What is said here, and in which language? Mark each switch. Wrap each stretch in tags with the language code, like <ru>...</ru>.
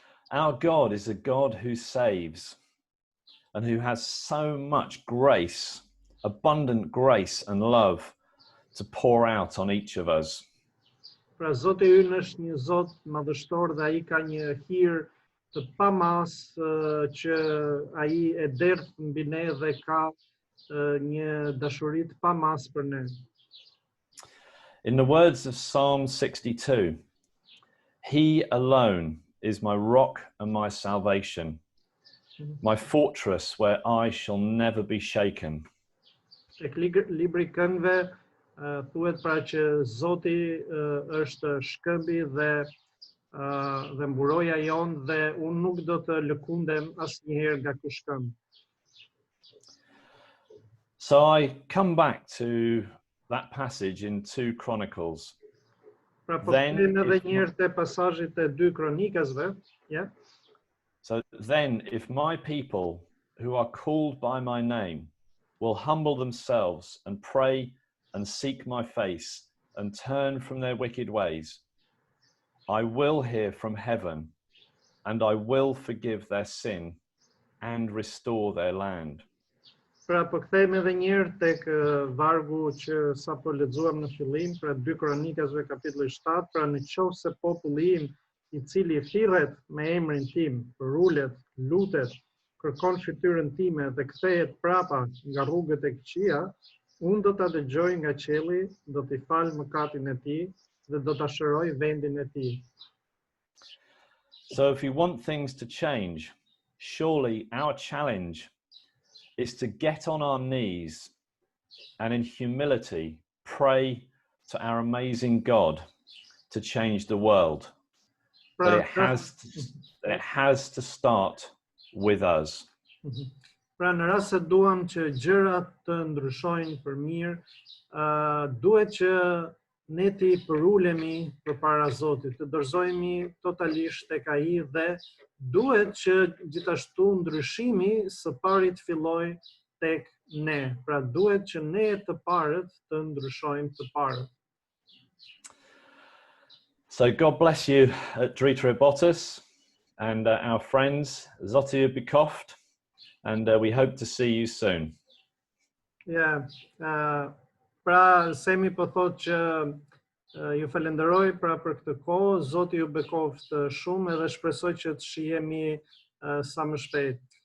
<en>Our God is a God who saves and who has so much grace, abundant grace and love to pour out on each of us.</en> <sq>Pra Zoti ynë është një Zot madhështor dhe ai ka një hir të pamas që ai e derdh mbi ne dhe ka një dashuri të pamas për ne.</sq> <en>In the words of Psalm 62, He alone is my rock and my salvation, my fortress where I shall never be shaken.</en> <sq>Tek libri I Këngëve thuhet pra që Zoti është shkëmbi dhe mburoja jon dhe unë nuk do të lëkundem asnjëherë nga ky shkëmb.</sq> <en>So I come back to that passage in 2 Chronicles.</en> <sq>Pra po kthehemi edhe një herë te pasazhit e 2 Kronikasve, ja.</sq> <en>So then if my people who are called by my name will humble themselves and pray and seek my face and turn from their wicked ways, I will hear from heaven, and I will forgive their sin and restore their land.</en> <sq>Pra po kthehemi edhe një herë tek vargu që sapo lexuam në fillim, pra 2 Kronikasve kapitulli 7, pra në qoftë se populli im, i cili thirret me emrin tim, përulet, lutet, kërkon fytyrën time dhe kthehet prapa nga rrugët e këqija, unë do ta dëgjoj nga qielli, do t'i fal mëkatin e tij dhe do ta shëroj vendin e tij.</sq> <en>So if you want things to change, surely our challenge is to get on our knees and in humility pray to our amazing God to change the world. But it has to start with us.</en> <sq>Pra në rast se duam që gjërat të ndryshojnë për mirë, duhet që ne të përulemi përpara Zotit, të dorëzohemi totalisht tek Ai dhe duhet që gjithashtu ndryshimi së pari të fillojë tek ne. Pra duhet që ne të parët të ndryshojmë të parët.</sq> <en>So God bless you at Drita Botus and our friends</en> <sq>Zotia Bikoft,</sq> <en>and we hope to see you soon.</en> <sq>Yeah, pra Semi po thotë që ju falenderoj pra për këtë kohë, Zoti ju bekoft shumë edhe shpresoj që të shihemi sa më shpejt.</sq>